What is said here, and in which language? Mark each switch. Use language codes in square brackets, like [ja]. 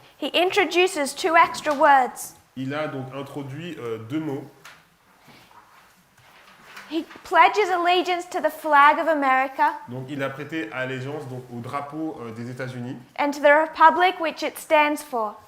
[en] he introduces 2 extra words. [fr] il a donc introduit 2 mots. [en] He pledges allegiance to the flag of America [fr] Donc il a prêté allégeance donc, au drapeau des États-Unis [en] and to the republic which it stands for.